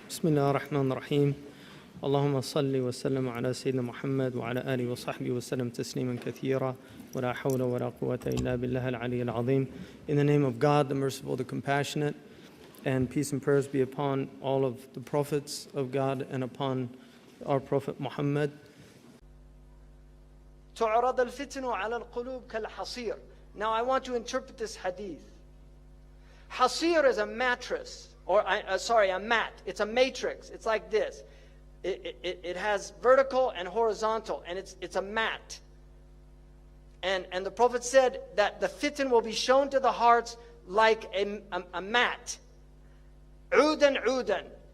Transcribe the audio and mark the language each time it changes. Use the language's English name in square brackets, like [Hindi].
[Arabic] بسم الله الرحمن الرحيم اللهم صل وسلم على سيدنا محمد وعلى آله وصحبه وسلم تسليما كثيرا ولا حول ولا قوة إلا بالله العلي العظيم. [English] In the name of God, the merciful, the compassionate, and peace and prayers be upon all of the prophets of God and upon our Prophet Muhammad. [Arabic] تعرض الفتن على القلوب كالحصير. [English] Now I want to interpret this hadith. Hasir is a mattress, or a mat. It's a matrix. It's like this. It has vertical and horizontal, and it's a mat. And the Prophet said that the fitan will be shown to the hearts like a mat. Udan.